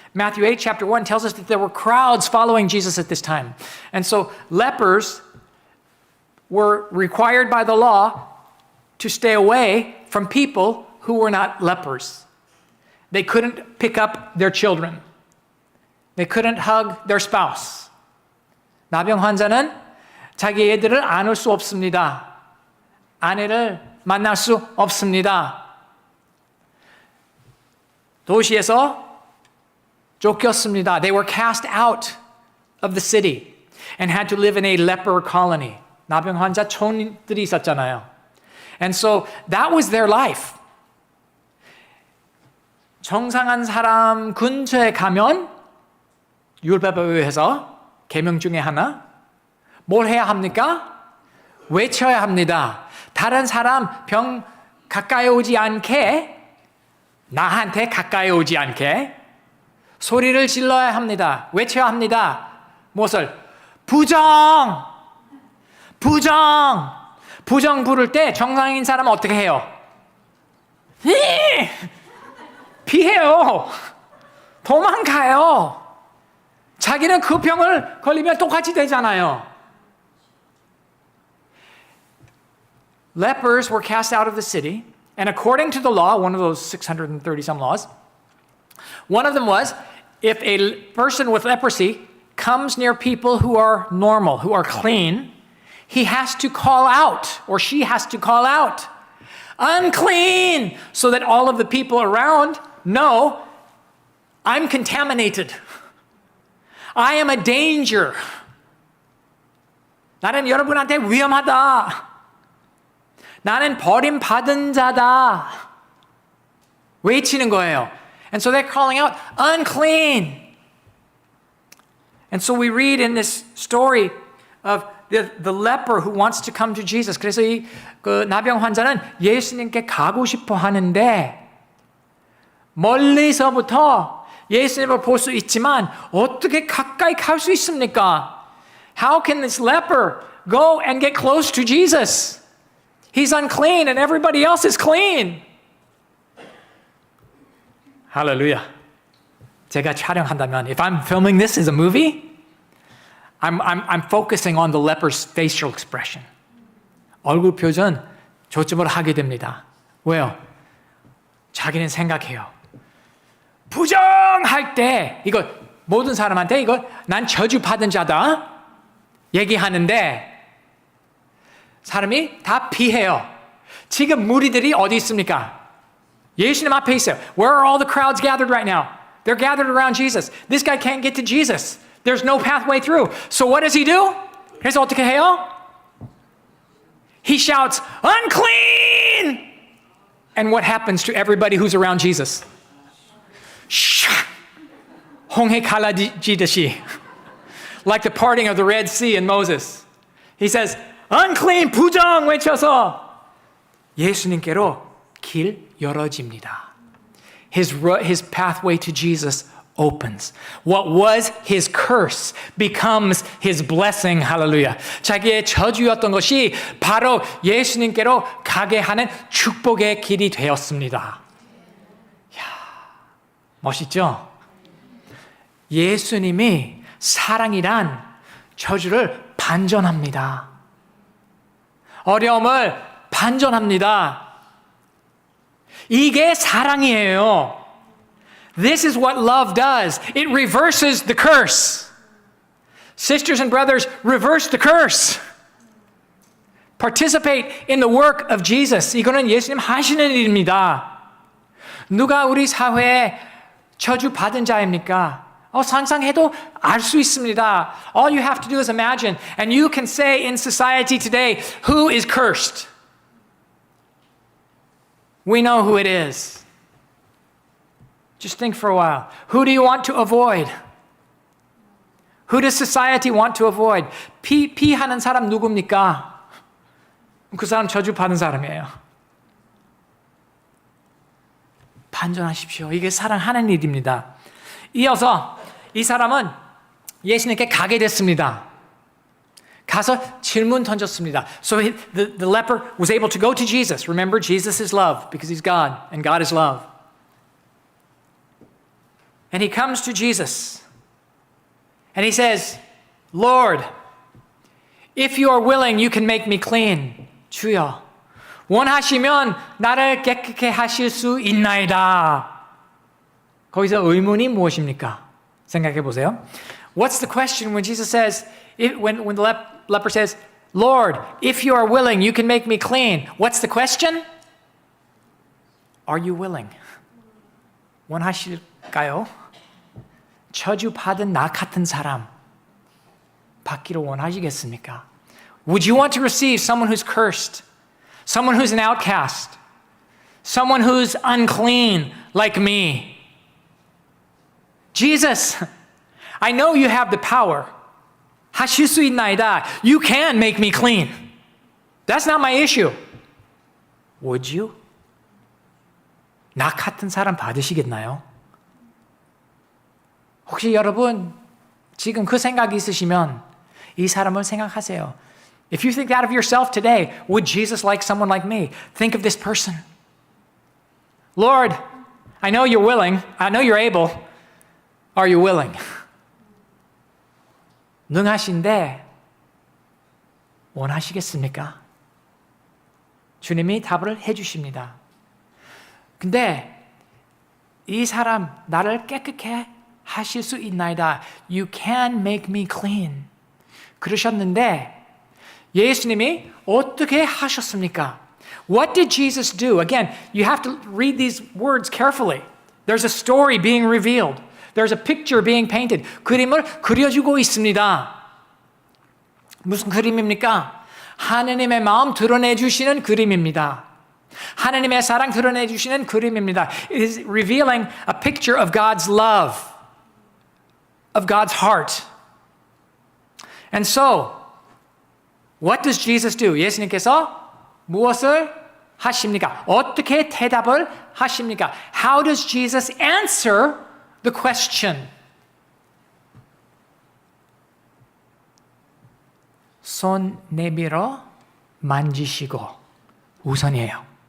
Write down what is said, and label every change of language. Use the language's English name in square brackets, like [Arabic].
[English] Matthew 8 chapter 1 tells us that there were crowds following Jesus at this time. And so lepers were required by the law to stay away from people who were not lepers. They couldn't pick up their children. They couldn't hug their spouse. [Korean] 나병 환자는 자기 애들을 안을 수 없습니다. 아내를 만날 수 없습니다. 도시에서 쫓겼습니다. [English] They were cast out of the city and had to live in a leper colony. [Korean] 나병 환자 촌들이 있었잖아요. [English] And so that was their life. [Korean] 정상한 사람 근처에 가면 율법에 의해서 계명 중에 하나 뭘 해야 합니까? 외쳐야 합니다. 다른 사람 병 가까이 오지 않게 나한테 가까이 오지 않게 소리를 질러야 합니다. 외쳐야 합니다. 무엇을? 부정! 부정! 부정 부를 때 정상인 사람은 어떻게 해요? 피해요. 도망가요. 자기는 그 병을 걸리면 똑같이 되잖아요. [English] Lepers were cast out of the city. And according to the law, one of those 630 some laws, one of them was if a person with leprosy comes near people who are normal, who are clean, he has to call out, or she has to call out, unclean, so that all of the people around know I'm contaminated. I am a danger. [Korean] 나는 여러분한테 위험하다. 나는 버림받은 자다. 외치는 거예요. [English] And so they're calling out, unclean. And so we read in this story of the leper who wants to come to Jesus. [Korean] 그래서 그 나병 환자는 예수님께 가고 싶어 하는데 멀리서부터 예수님을 볼 수 있지만 어떻게 가까이 갈 수 있습니까? [English] How can this leper go and get close to Jesus? He's unclean and everybody else is clean. Hallelujah. [Korean] 제가 촬영한다면, [English] if I'm filming this as a movie, I'm focusing on the leper's facial expression. [Korean] 얼굴 표정 초점을 하게 됩니다. 왜요? 자기는 생각해요. 부정할 때 이거 모든 사람한테 이거 난 저주받은 자다 얘기하는데 사람이 다 피해요. 지금 무리들이 어디 있습니까? 예수님 앞에 있어요. [English] Where are all the crowds gathered right now? They're gathered around Jesus. This guy can't get to Jesus. There's no pathway through. So what does he do? [Korean] 그래서 어떻게 해요? [English] He shouts, unclean! And what happens to everybody who's around Jesus? [Korean] 홍해 갈라지듯이. [English] Like the parting of the Red Sea in Moses. He says, unclean, [Korean] 부정 외쳐서 예수님께로 길 열어집니다. [English] His pathway to Jesus opens. What was his curse becomes his blessing. Hallelujah. [Korean] 자기의 저주였던 것이 바로 예수님께로 가게 하는 축복의 길이 되었습니다. 멋있죠? 예수님이 사랑이란 저주를 반전합니다. 어려움을 반전합니다. 이게 사랑이에요. [English] This is what love does. It reverses the curse. Sisters and brothers, reverse the curse. Participate in the work of Jesus. [Korean] 이거는 예수님 하시는 일입니다. 누가 우리 사회에 저주 받은 자입니까? 상상해도 알 수 있습니다. [English] All you have to do is imagine, and you can say in society today, who is cursed? We know who it is. Just think for a while. Who do you want to avoid? Who does society want to avoid? [Korean] 피하는 사람 누굽니까? 그 사람 저주 받은 사람이에요. 반전하십시오. 이게 사랑하는 일입니다. 이어서 이 사람은 예수님께 가게 됐습니다. 가서 질문 던졌습니다. [English] So the leper was able to go to Jesus. Remember, Jesus is love because he's God and God is love. And he comes to Jesus and he says, Lord, if you are willing, you can make me clean. [Korean] 주여, 원하시면 나를 깨끗게 하실 수 있나이다. 거기서 의문이 무엇입니까? 생각해 보세요. [English] What's the question when Jesus says, when the leper says, Lord, if you are willing, you can make me clean. What's the question? Are you willing? [Korean] 원하실까요? 저주 받은 나 같은 사람 받기를 원하시겠습니까? [English] Would you want to receive someone who's cursed? Someone who's an outcast? Someone who's unclean like me? Jesus, I know you have the power. [Korean] 하실 수 있나이다. [English] You can make me clean. That's not my issue. Would you? [Korean] 나 같은 사람 받으시겠나요? 혹시 여러분 지금 그 생각이 있으시면 이 사람을 생각하세요. [English] If you think that of yourself today, would Jesus like someone like me? Think of this person. Lord, I know you're willing. I know you're able. Are you willing? [Korean] 능하신데 원하시겠습니까? 주님이 답을 해주십니다. 근데 이 사람 나를 깨끗게 하실 수 있나이다. [English] You can make me clean. [Korean] 그러셨는데 예수님이 어떻게 하셨습니까? [English] What did Jesus do? Again, you have to read these words carefully. There's a story being revealed. There's a picture being painted. [Korean] 그림을 그려주고 있습니다. 무슨 그림입니까? 하나님의 마음 드러내주시는 그림입니다. 하나님의 사랑 드러내주시는 그림입니다. [English] It is revealing a picture of God's love, of God's heart. And so, what does Jesus do? [Korean] 예수님께서 무엇을 하십니까? 어떻게 대답을 하십니까? [English] How does Jesus answer the question? [Korean] 손 내밀어 만지시고 우선이에요.